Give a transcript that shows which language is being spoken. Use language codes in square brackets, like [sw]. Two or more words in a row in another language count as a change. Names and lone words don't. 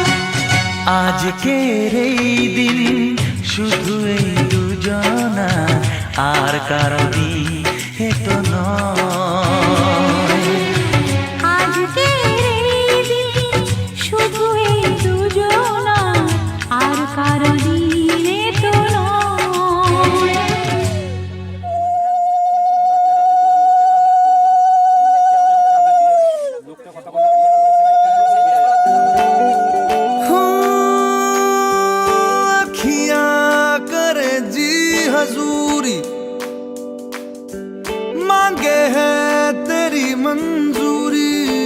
[bn] আজকের এই দিন শুধু এই দুজনা, আর কারো দিন এ তো নয়। আজকের এই দিন শুধু এই দুজনার, আর কারো দিনে তো নয়। [hi] अखियां करे जी हजूरी, मांगे है तेरी मंजूरी।